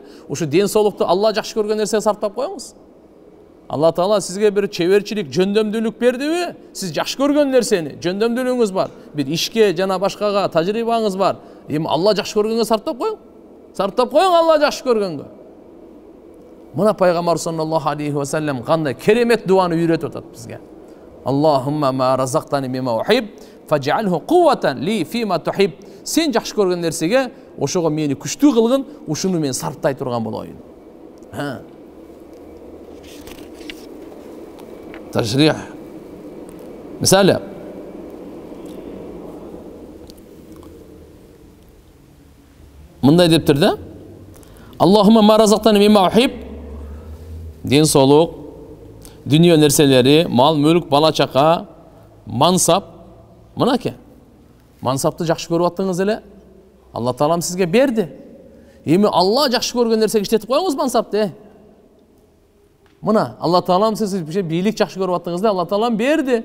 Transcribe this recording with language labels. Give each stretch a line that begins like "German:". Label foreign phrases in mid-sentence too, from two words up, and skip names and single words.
Kyrgyz: Ушу ден соолукту Алла жакшы көргөн нерсеге сарптап коюңуз. Алла Таала сизге бир чеберчилик, жөндөмдүүлүк бердиби? Сиз жакшы көргөн нерсени, жөндөмдүүлүгүңүз бар, бир ишке жана башкага тажрыйбаңыз бар. Эми Алла жакшы көргөнгө сарптап коюң. Сарптап коюң Алла жакшы көргөнгө. Мына пайгамбар
Arabic: صلى الله عليه وسلم
Kyrgyz: кандай керемет дуаны үйрөтүп атат бизге.
Arabic: اللهم ما رزقتني مما أحب فاجعله قوة لي فيما تحب.
Kyrgyz: Сен жакшы көргөн нерсеге ошого мени күчтүү кылгын, ушуну мен сарптай турган болоюн. Тажрих. Мисалы, мындай дептир да?
Arabic: اللهم ما رزقتني مما أحب.
Kyrgyz: Ден соолук, дүнүйө нерселери, мал, мүлк, бала чака, мансап. Мынаке. Мансапты жакшы көрүп аттыңыз эле. Алла Таалам сизге берди. Эми Алла жакшы көргөн нерсеге иштетип коюңуз мансапты. Мына Алла Таалам сиз бийлик жакшы көрүп аттыңыз да, Алла Таалам берди.